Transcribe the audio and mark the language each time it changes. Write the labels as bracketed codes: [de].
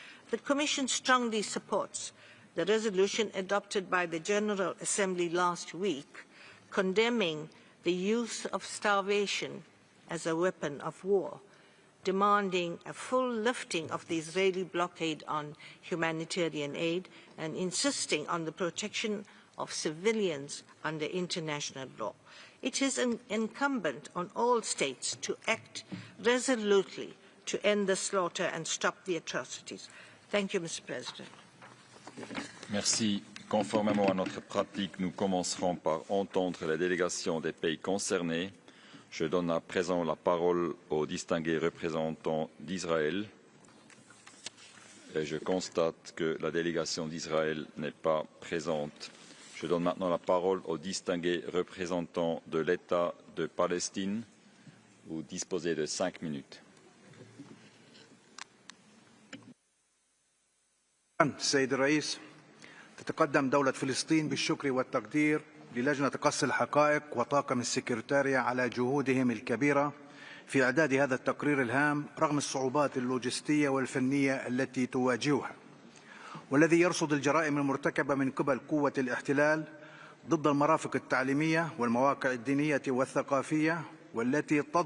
[en] The Commission strongly supports the resolution adopted by the General Assembly last week condemning the use of starvation as a weapon of war, demanding a full lifting of the Israeli blockade on humanitarian aid, and insisting on the protection of civilians under international law. It is incumbent on all states to act resolutely to end the slaughter and stop the atrocities. Thank you, Mr. President. [fr] Merci. Conformément à notre pratique, nous commencerons par entendre les délégations des pays concernés. Je donne à présent la parole au distingué représentant d'Israël. Et je constate que la délégation d'Israël n'est pas présente. Je donne maintenant la parole au distingué représentant de l'État de Palestine. Vous disposez de 5 minutes. [ar] السيد الرئيس، تتقدم دولة فلسطين بالشكر والتقدير للجنة قص الحقائق وطاقم السكرتارية على جهودهم الكبيرة في إعداد هذا التقرير الهام رغم الصعوبات اللوجستية والفنية التي تواجهها، والذي يرصد الجرائم المرتكبة من قبل قوة الاحتلال ضد المرافق التعليمية والمواقع الدينية والثقافية، والذي